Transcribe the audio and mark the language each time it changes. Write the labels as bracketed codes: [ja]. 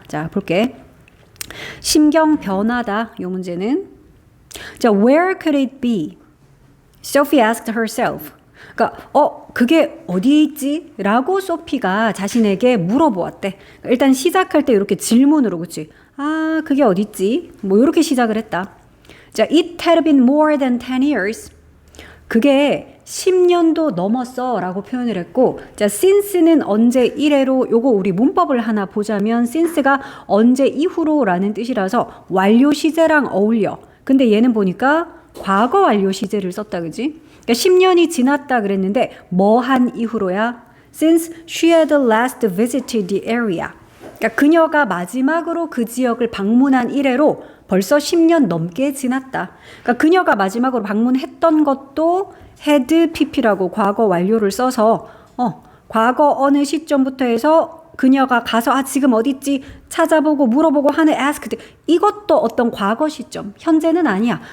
[ko] 자, 볼게. 심경 변화다. 요 문제는. [en] 자, where could it be? Sophie asked herself. [ko] 그러니까 그게 어디에 있지? 라고 소피가 자신에게 물어보았대. 일단 시작할 때 이렇게 질문으로, 그치? 아, 그게 어디 있지? 뭐 이렇게 시작을 했다. [en] 자, it had been more than 10 years. [ko] 그게 10년도 넘었어 라고 표현을 했고, 자, since는 언제 이래로, 요거 우리 문법을 하나 보자면 since가 언제 이후로 라는 뜻이라서 완료 시제랑 어울려. 근데 얘는 보니까 과거 완료 시제를 썼다, 그지? 그러니까 10년이 지났다 그랬는데 뭐 한 이후로야? [en] Since she had last visited the area. [ko] 그러니까 그녀가 마지막으로 그 지역을 방문한 이래로 벌써 10년 넘게 지났다. 그러니까 그녀가 마지막으로 방문했던 것도 had pp라고 과거 완료를 써서 과거 어느 시점부터 해서 그녀가 가서 지금 어디 있지 찾아보고 물어보고 하는 asked, 이것도 어떤 과거 시점, 현재는 아니야.